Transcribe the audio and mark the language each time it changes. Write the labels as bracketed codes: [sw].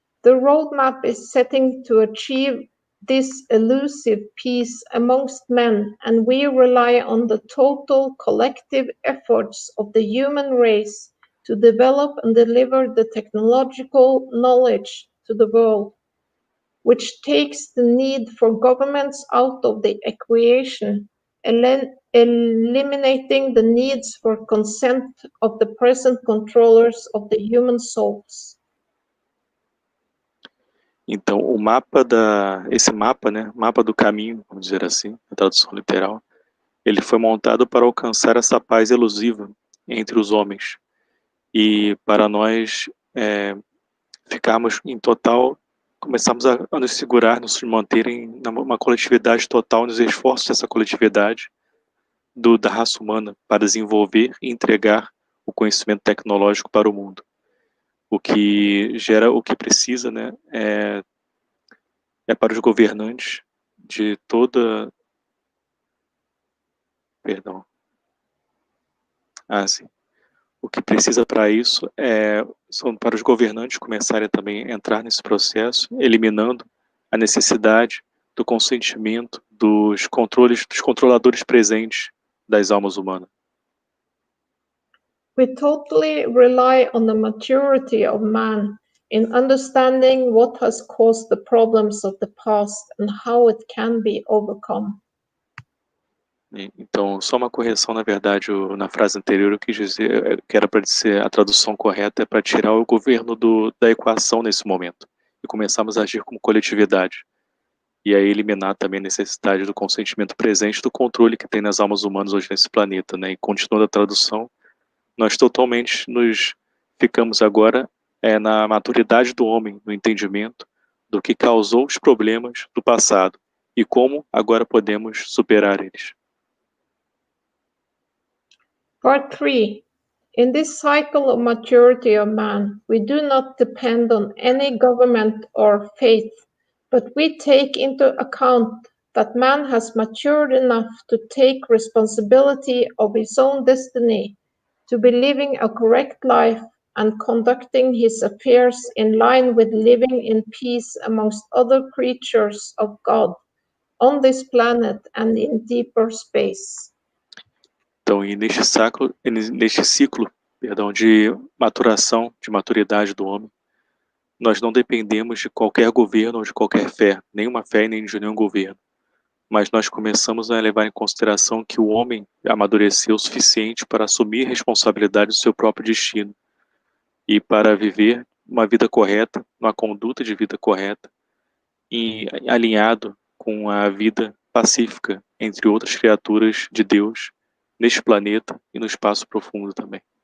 [en] The roadmap is setting to achieve this elusive peace amongst men, and we rely on the total collective efforts of the human race to develop and deliver the technological knowledge to the world, which takes the need for governments out of the equation, eliminating the needs for consent of the present controllers of the human souls. [pt] Então, esse mapa, mapa do caminho, vamos dizer assim, a tradução literal, ele foi montado para alcançar essa paz elusiva entre os homens e para nós ficarmos em total, começarmos a nos segurar, nos manterem numa coletividade total, nos esforços dessa coletividade da raça humana para desenvolver e entregar o conhecimento tecnológico para o mundo. O que gera, o que precisa, é para os governantes de toda... Perdão. Sim. O que precisa para isso são para os governantes começarem também a entrar nesse processo, eliminando a necessidade do consentimento dos controladores presentes das almas humanas. [en] We totally rely on the maturity of man in understanding what has caused the problems of the past and how it can be overcome. [pt] Então, só uma correção, na verdade, na frase anterior eu quis dizer que era para dizer, a tradução correta é para tirar o governo da equação nesse momento e começarmos a agir como coletividade. E aí eliminar também a necessidade do consentimento presente do controle que tem nas almas humanas hoje nesse planeta, E continuando a tradução, nós totalmente nos ficamos agora na maturidade do homem, no entendimento do que causou os problemas do passado e como agora podemos superar eles. [en] Part 3. In this cycle of maturity of man, we do not depend on any government or faith, but we take into account that man has matured enough to take responsibility of his own destiny, to be living a correct life and conducting his affairs in line with living in peace amongst other creatures of God on this planet and in deeper space. [pt] Então, e neste ciclo, de maturação, de maturidade do homem, nós não dependemos de qualquer governo ou de qualquer fé, nenhuma fé e nem de nenhum governo. Mas nós começamos a levar em consideração que o homem amadureceu o suficiente para assumir a responsabilidade do seu próprio destino e para viver uma vida correta, uma conduta de vida correta e alinhado com a vida pacífica entre outras criaturas de Deus neste planeta e no espaço profundo também.